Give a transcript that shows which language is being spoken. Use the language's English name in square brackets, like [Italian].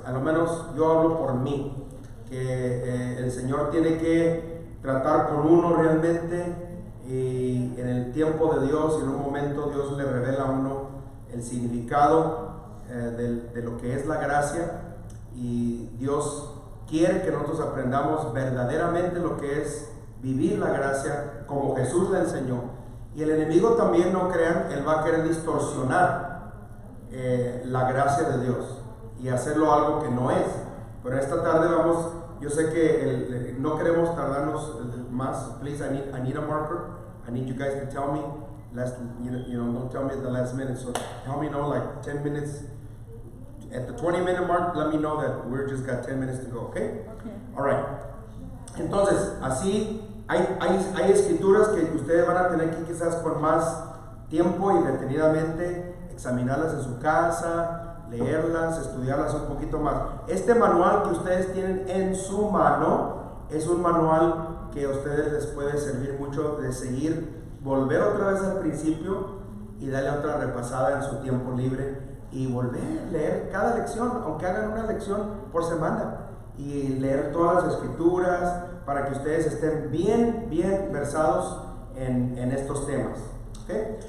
[Spanish] A lo menos yo hablo por mí, que el Señor tiene que tratar con uno realmente, y en el tiempo de Dios, en un momento Dios le revela a uno el significado de lo que es la gracia, y Dios quiere que nosotros aprendamos verdaderamente lo que es vivir la gracia como Jesús la enseñó. Y el enemigo también, no crean, él va a querer distorsionar la gracia de Dios y hacerlo algo que no es. Pero esta tarde yo sé que no queremos tardarnos más. [English] Please, I need a marker. I need you guys to tell me don't tell me at the last minute, so tell me like 10 minutes. At the 20-minute mark, let me know that we're just got 10 minutes to go, okay? All right. [Spanish] Entonces, así hay escrituras que ustedes van a tener que quizás con más tiempo y detenidamente examinarlas en su casa, leerlas, estudiarlas un poquito más. Este manual que ustedes tienen en su mano es un manual que a ustedes les puede servir mucho de seguir, volver otra vez al principio y darle otra repasada en su tiempo libre y volver a leer cada lección, aunque hagan una lección por semana, y leer todas las escrituras para que ustedes estén bien versados en estos temas. ¿Okay?